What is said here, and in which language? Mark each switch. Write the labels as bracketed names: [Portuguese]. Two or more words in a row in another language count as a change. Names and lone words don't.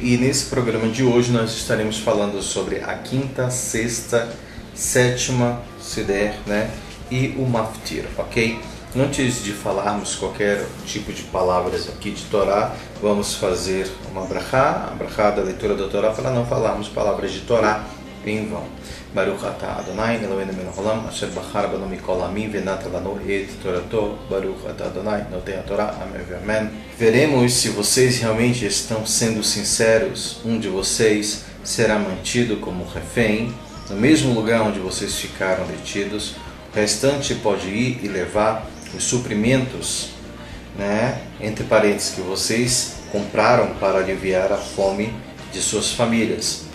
[Portuguese] E nesse programa de hoje nós estaremos falando sobre a quinta, sexta, sétima Seder, né? E o Maftir, ok? Antes de falarmos qualquer tipo de palavras aqui de Torá, vamos fazer uma brachá, a brachá da leitura da Torá, para não falarmos palavras de Torá em vão. [Hebrew] ברוך אתה אדוני אלהינו מלך העולם אשר בחר בנו מכל העמים ונתן לנו את תורתו. ברוך אתה אדוני נותן התורה. [Portuguese] Amém e amém. Veremos se vocês realmente estão sendo sinceros. Um de vocês será mantido como refém no mesmo lugar onde vocês ficaram detidos. O restante pode ir e levar os suprimentos, né, entre parênteses, que vocês compraram para aliviar a fome de suas famílias.